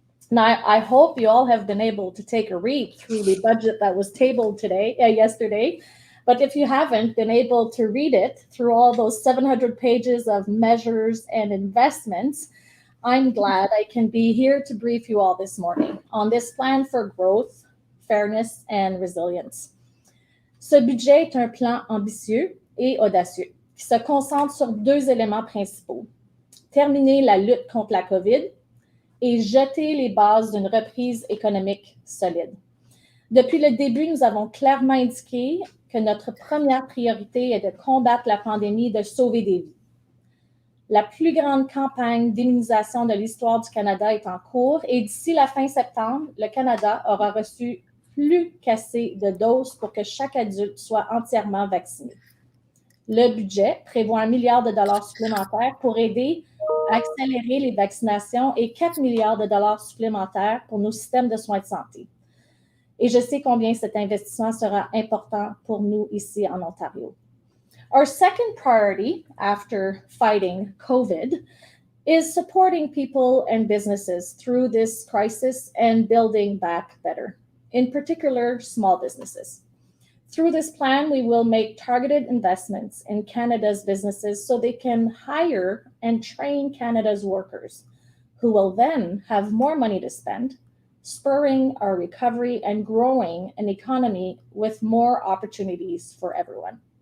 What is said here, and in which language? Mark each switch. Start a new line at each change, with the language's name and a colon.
English: Now, I hope you all have been able to take a read through the budget that was tabled yesterday. But if you haven't been able to read it through all those 700 pages of measures and investments, I'm glad I can be here to brief you all this morning on this plan for growth, fairness and resilience.
French: Ce budget est un plan ambitieux et audacieux qui se concentre sur deux éléments principaux. Terminer la lutte contre la COVID et jeter les bases d'une reprise économique solide. Depuis le début, nous avons clairement indiqué que notre première priorité est de combattre la pandémie, de sauver des vies. La plus grande campagne d'immunisation de l'histoire du Canada est en cours et d'ici la fin septembre, le Canada aura reçu plus qu'assez de doses pour que chaque adulte soit entièrement vacciné. Le budget prévoit $1 milliard supplémentaires pour aider à accélérer les vaccinations et $4 milliards supplémentaires pour nos systèmes de soins de santé. Et je sais combien cet investissement sera important pour nous ici en Ontario.
English: Our second priority after fighting COVID is supporting people and businesses through this crisis and building back better, in particular, small businesses. Through this plan, we will make targeted investments in Canada's businesses so they can hire and train Canada's workers, who will then have more money to spend, spurring our recovery and growing an economy with more opportunities for everyone.